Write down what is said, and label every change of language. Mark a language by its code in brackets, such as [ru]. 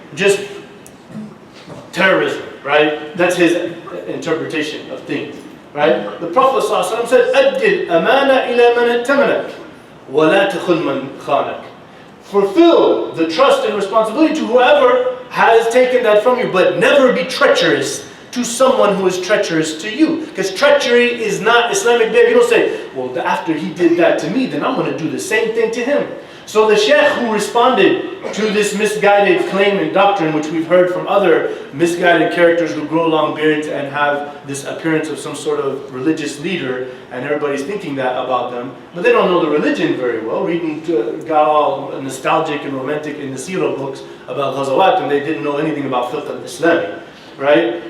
[en] Just terrorism, right? That's his interpretation of things, right? The Prophet ﷺ said, [ar] أَدِّ الْأَمَانَ إِلَى مَنْ ائْتَمَنَكَ وَلَا تَخُنْ مَنْ خَانَكَ. [en] Fulfill the trust and responsibility to whoever has taken that from you, but never be treacherous to someone who is treacherous to you. Because treachery is not Islamic behavior. You don't say, well, after he did that to me, then I'm going to do the same thing to him. So the sheikh who responded to this misguided claim and doctrine, which we've heard from other misguided characters who grow long beards and have this appearance of some sort of religious leader, and everybody's thinking that about them, but they don't know the religion very well, got all nostalgic and romantic in the seerah books about ghazawat, and they didn't know anything about fiqh al-Islami. Right?